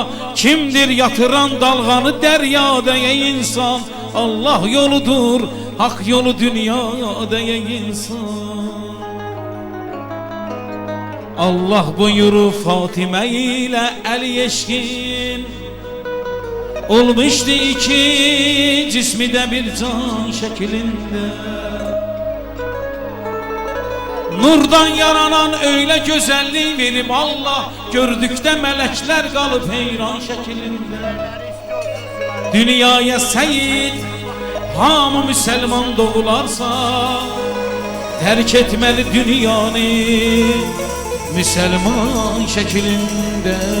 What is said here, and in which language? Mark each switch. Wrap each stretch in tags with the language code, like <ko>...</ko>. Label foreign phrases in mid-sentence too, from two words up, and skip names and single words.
<az>Kimdir yatıran dalğanı dəryada ey insan. Allah yoludur, hak yolu dünyada ey insan. Allah buyurur Fatimə ilə Əli eşkin.</az> <tr>Olmuşdu iki cismi de bir can şeklinde. Nurdan yaranan öyle güzelliği verip Allah, gördükdə melekler kalıp heyran şeklinde. Dünyaya seyit hamı Müslüman doğularsa, terk etmeli dünyanı Müslüman şeklinde.</tr>